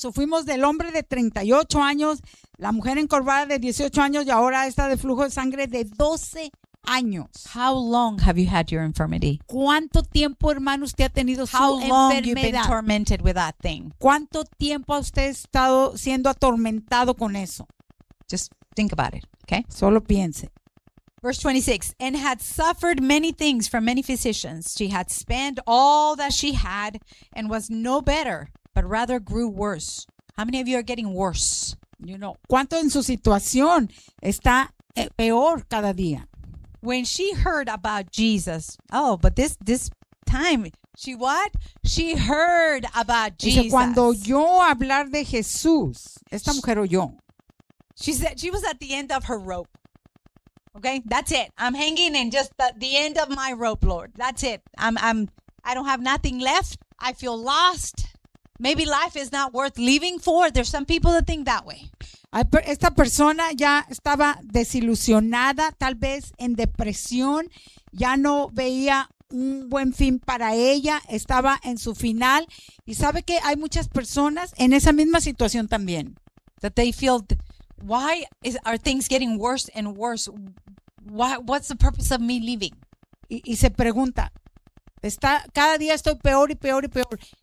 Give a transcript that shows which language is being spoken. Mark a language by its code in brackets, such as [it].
[es] So fuimos del hombre de 38 años, la mujer encorvada de 18 años y ahora esta de flujo de sangre de 12 años. [en] How long have you had your infirmity? [es] ¿Cuánto tiempo, hermano, usted ha tenido su enfermedad? [en] How long you've been tormented with that thing? [es] ¿Cuánto tiempo ha usted estado siendo atormentado con eso? [en] Just think about it, okay? [es] Solo piense. [en] Verse 26, and had suffered many things from many physicians. She had spent all that she had and was no better, but rather grew worse. How many of you are getting worse? You know, [es] ¿cuánto en su situación está peor cada día? [en] When she heard about Jesus, oh, but this time, she what? She heard about Jesus. [es] Dice, cuando oyó hablar de Jesús, esta mujer oyó. [en] She said she was at the end of her rope. Okay, that's it. I'm hanging in just the end of my rope, Lord. That's it. I don't have nothing left. I feel lost. Maybe life is not worth living for. There's some people that think that way. [es] Esta persona ya estaba desilusionada, tal vez en depresión, ya no veía un buen fin para ella, estaba en su final. Y sabe que hay muchas personas en esa misma situación también. [en] That they feel, why are things getting worse and worse? What's the purpose of me living? [es] Y se pregunta, cada día estoy peor y peor y peor.